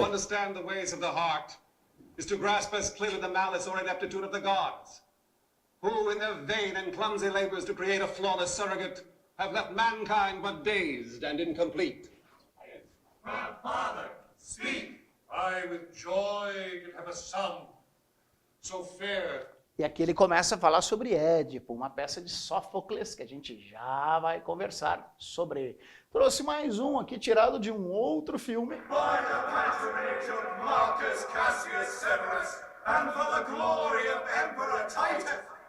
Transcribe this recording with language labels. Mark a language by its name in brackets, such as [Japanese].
[English] To understand the ways of the heart is to grasp as clearly the malice or ineptitude of the gods, who in their vain and clumsy labors to create a flawless surrogate have left mankind but dazed and incomplete. My father, speak! I with joy can have a son, so fair. [Portuguese] E aqui ele começa a falar sobre Édipo, uma peça de Sófocles, que a gente já vai conversar sobre ele. Trouxe mais um aqui, tirado de um outro filme. [English] By the patronage of Marcus Cassius Severus, and for the glory of Emperor Titus.